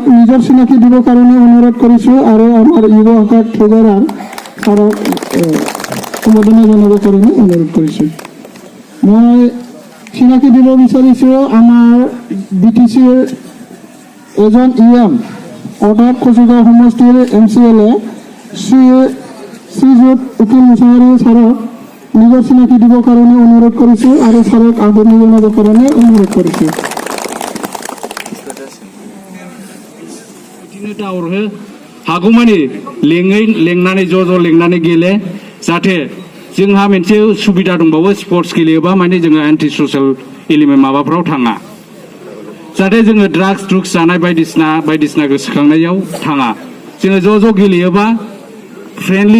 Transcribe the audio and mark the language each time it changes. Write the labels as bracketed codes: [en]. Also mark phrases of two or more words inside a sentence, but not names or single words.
[as] নিজৰ চিনাকি দিবৰ কাৰণে অনুৰোধ কৰিছোঁ আৰু আমাৰ যুৱ শাখাৰ ট্ৰেজাৰাৰ ছাৰক সম্বোধনা জনাবৰ কাৰণে অনুৰোধ কৰিছোঁ মই চিনাকি দিব বিচাৰিছোঁ আমাৰ বিটিচিৰ এজন ইএম অৰ্থাৎ কচুগাঁও সমষ্টিৰ MCLA শ্ৰীযুত উকিল মুছাহাৰী ছাৰক নিজৰ চিনাকি দিবৰ কাৰণে অনুৰোধ কৰিছোঁ আৰু ছাৰক আদৰণি জনাবৰ কাৰণে অনুৰোধ কৰিছোঁ [brx] हागौमानि लेंनानै ज' लेंनानै गेले जाहाथे जोंहा मोनसे सुबिदा दंबावो स्पर्ट्स गेलेयोबा माने जोङो [en] anti social element [brx] माबाफ्राव थाङा जाहाथे जोङो ड्राग्स जानाय बायदिसिना गोसोखांनायाव थाङा जोङो ज' गेलेयोबा फ्रेन्डलि